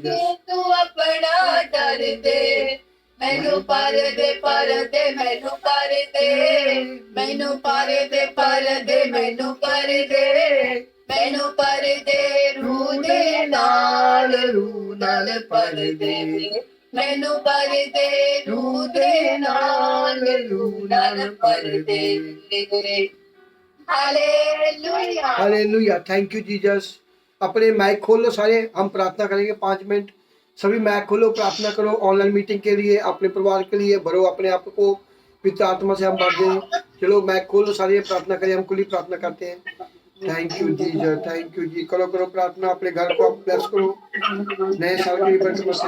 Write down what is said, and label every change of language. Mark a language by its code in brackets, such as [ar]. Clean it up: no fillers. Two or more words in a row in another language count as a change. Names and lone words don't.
[pa] ਦੇ ਤੂ ਅਪਣਾ ਡਰ ਦੇ ਮੈਨੂੰ ਪਰ ਦੇ ਮੈਨੂੰ ਪਰ ਦੇ ਮੈਨੂੰ ਪਰ ਦੇ ਮੈਨੂੰ ਕਰ ਦੇ ਮੈਨੂੰ ਪਰ ਦੇ ਰੂਹ ਦੇ ਨਾਲ ਪਰ ਦੇ ਮੈਨੂੰ ਪਰ ਦੇ ਰੂਹ ਦੇ ਨਾਲ ਪਰ ਦੇ ਹਾਲੇਲੂਯਾ [hi] हालेलुया। [en] thank you [hi] जीसस। अपने माइक खोल लो सारे, हम प्रार्थना करेंगे 5 मिनट। सभी माइक खोलो, प्रार्थना करो [en] online meeting [hi] के लिए, अपने परिवार के लिए भरो अपने आप को पवित्र आत्मा से, हम भर दें। चलो माइक खोलो सारे, प्रार्थना करें, हम खुली प्रार्थना करते हैं। [en] thank you [hi] जीसस, [en] thank you [hi] जी। करो प्रार्थना, अपने घर को आप ब्लेस करो, नए साल के लिए बरकत।